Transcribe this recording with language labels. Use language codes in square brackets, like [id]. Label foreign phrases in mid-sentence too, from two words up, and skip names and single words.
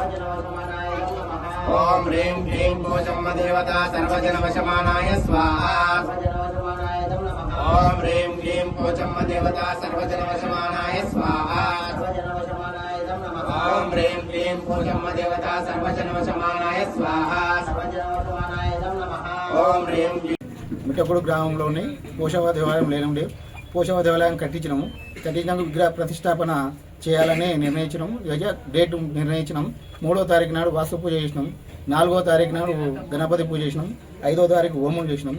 [sa] ओम ह्रीं क्लीं पोचम्म देवता सर्वजनवशमानाय स्वाहा। ओम ह्रीं क्लीं पोचम्म देवता सर्वजनवशमानाय स्वाहा। ओम ह्रीं क्लीं पोचम्म देवता सर्वजनवशमानाय स्वाहा। ओम ह्रीं [te] మిట్టకోడు గ్రామంలోని పోషవ దేవాలయం లేనుండి పోషవ దేవాలయం కట్టించినందుకు విగ్రహ ప్రతిష్టాపన చేయాలని నిర్ణయించినాము. డేట్ నిర్ణయించినాం. 3వ తారీఖు నాడు వాస్తు పూజ చేసినాం. 4వ తారీఖు నాడు గణపతి పూజ చేసినాం. 5వ తారీఖు హోమం చేసినాం.